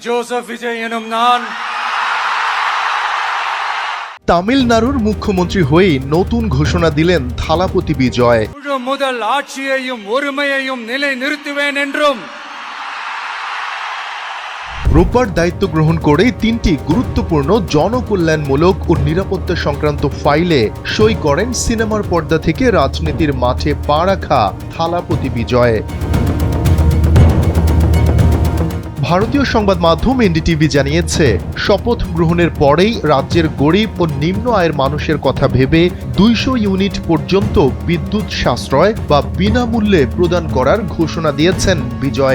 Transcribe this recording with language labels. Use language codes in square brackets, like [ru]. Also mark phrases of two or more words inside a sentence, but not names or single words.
[ta] ஜோசப் விஜய் எனும் நான் [bn] তামিলনাড়ুর মুখ্যমন্ত্রী হয়ে নতুন ঘোষণা দিলেন থালাপতি বিজয়। [ta] முழு முதல் ஆட்சியையும் ஒருமையையும் நிலை நிறுத்துவேன் என்றும் [bn] রোববার দায়িত্ব গ্রহণ করে তিনটি গুরুত্বপূর্ণ জনকল্যাণমূলক ও নিরাপত্তা সংক্রান্ত ফাইলে সই করেন সিনেমার পর্দা থেকে রাজনীতির মাঠে পা রাখা থালাপতি বিজয়। ভারতীয় সংবাদ মাধ্যম এনডিটিভি জানিয়েছে, শপথ গ্রহণের পরেই রাজ্যের গরিব ও নিম্ন আয়ের মানুষের কথা ভেবে 200 ইউনিট পর্যন্ত বিদ্যুৎ সাশ্রয় বা বিনামূল্যে প্রদান করার ঘোষণা দিয়েছেন বিজয়।